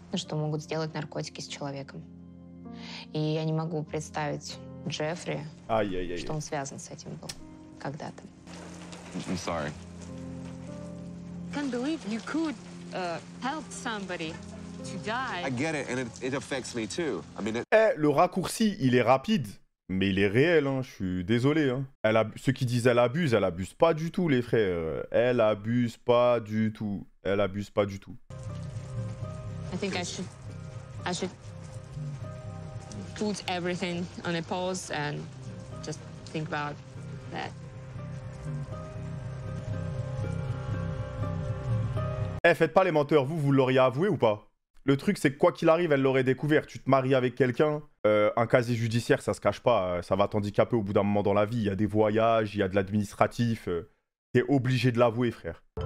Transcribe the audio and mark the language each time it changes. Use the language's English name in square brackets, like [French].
[Russian] Что могут сделать наркотики с человеком. И я не могу представить Джеффри, Aïe, aïe, aïe. что он связан с этим был когда-то. [English] I'm sorry. Can't believe you could help somebody to die. I get it, and it affects me too. I mean, [French] Eh, le raccourci, il est rapide, mais il est réel, hein. Je suis désolé. Hein. Ceux qui disent elle abuse pas du tout, les frères. Elle abuse pas du tout. Elle abuse pas du tout. [English] I think I should put everything on a pause and just think about that. [French] Eh, faites pas les menteurs, vous l'auriez avoué ou pas? Le truc, c'est que quoi qu'il arrive, elle l'aurait découvert. Tu te maries avec quelqu'un, un casier judiciaire, ça se cache pas. Ça va t'handicaper au bout d'un moment dans la vie. Il y a des voyages, il y a de l'administratif. T'es obligé de l'avouer, frère.